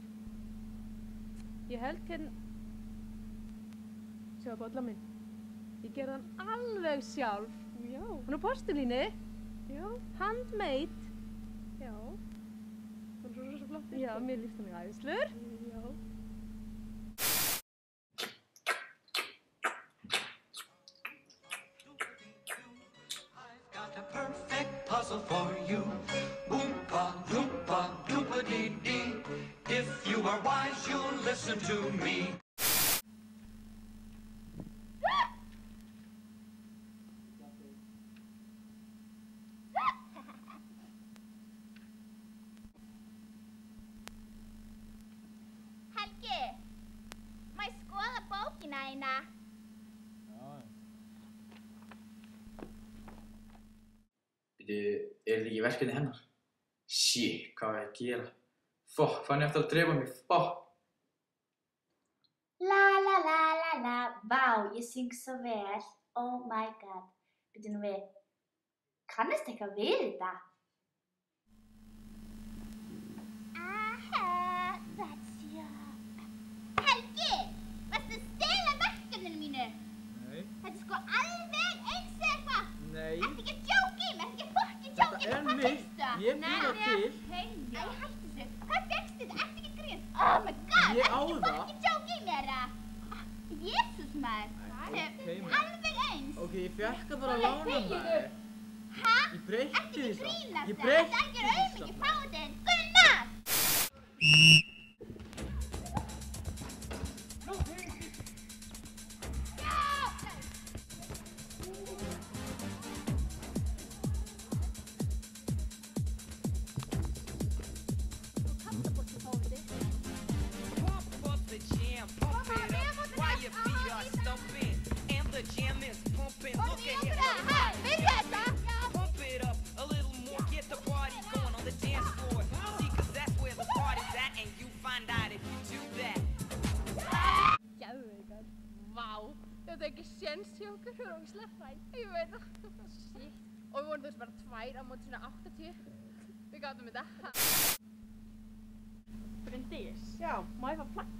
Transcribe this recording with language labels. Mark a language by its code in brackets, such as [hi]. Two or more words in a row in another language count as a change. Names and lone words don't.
[is] Ég held hérna... Sjá bolla minn. Ég gerði hann alveg sjálf. Já. Hann er á postulíni. Já. Handmade. Já. Það er svo flott. Já, mér líst hann í æðislur. Já. [en] Got a perfect puzzle for you. Oompa, loompa, doopa-dee-dee. If you are wise, you'll listen to me. [is] Helgi, má ég skoða bókina eina? Er þetta ekki verkefni hennar? Shit, hvað var ég að gera? Fokk, fann ég eftir að drepa mig, fokk! La la la la la, vá, ég syng svo vel, [en] oh my god. [is] Byrju nú við, kannast eitthvað við þetta? [en] Aha, that's you. [is] Helgi, varstu að stela verkefninu mínu? Nei. Þetta er sko alveg eins og eitthvað. Nei. Ertu ekki að djóka í mig? Ertu ekki að fokkin djóka í mig? Þetta er Hvað mitt. finnstu? Ég bý það til. Æ, hættu þessu. Hvað fékkstu þetta? Ertu ekki grín? [en] Oh my god! [is] Ég á Ertu það. ekki djók í mér, Jesús maður. Það er alveg eins. Ok, ég fekk það bara að lána maður. Hæ? Ég breytti Ertu því ekki samt. grínast Ég það? breytti Þetta er því ekki samt. auðvitað fáðinn. Gunnar! [en] Pump up the jam, pump it up while your feet are stumping. And the jam is pumping. Look at him. Pump it up a little more. Get the party going on the dance floor. See, cause that's where the party's at. And you find out if you do that. [is] Geðveikar. Vá. Þetta er ekki séns hjá okkur, við erum sleppræn. Ég veit það. Shit. Og við vorum þú veist bara 2 á móti svona 80. Við gátum þetta. Bryndís, Já, má ég fá plakkat?